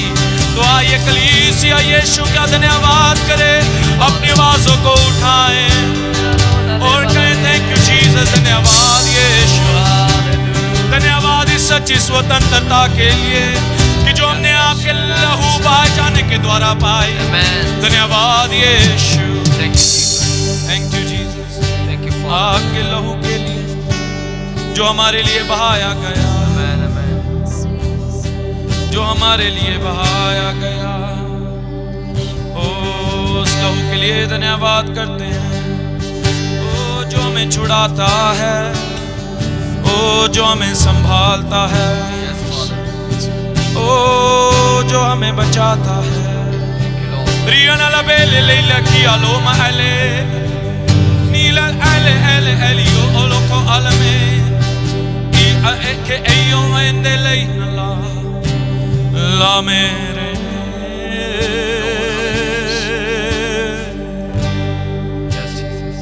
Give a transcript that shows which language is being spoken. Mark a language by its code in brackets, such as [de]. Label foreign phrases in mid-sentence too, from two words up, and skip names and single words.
[hi] तो आइए कलीसिया यीशु का धन्यवाद करें, अपनी आवाजों को उठाएं और कहें [en] Thank you Jesus, [hi] धन्यवाद यीशु, धन्यवाद इस सच्ची स्वतंत्रता के लिए कि जो हमने आपके लहू बहाए जाने के द्वारा पाई। [en] Amen. [hi] धन्यवाद यीशु, [en] Thank you, Jesus. Thank you Jesus, Thank you, Father. [hi] आपके लहू के लिए जो हमारे लिए बहाया गया, [en] Amen, amen. [hi] जो हमारे लिए बहाया गया। ओ उस लहू के लिए धन्यवाद करते हैं, ओ जो हमें छुड़ाता है, ओ जो हमें संभालता है, [en] Yes, Father. [hi] ओ जो हमें बचाता है। [en] Thank you, Lord. रियन अलबेले लेला की अलोमा अले नीला अले अले एलियो ओलोको अलमे ई के एयो एंदेले नला ला मेरे Yes, Jesus.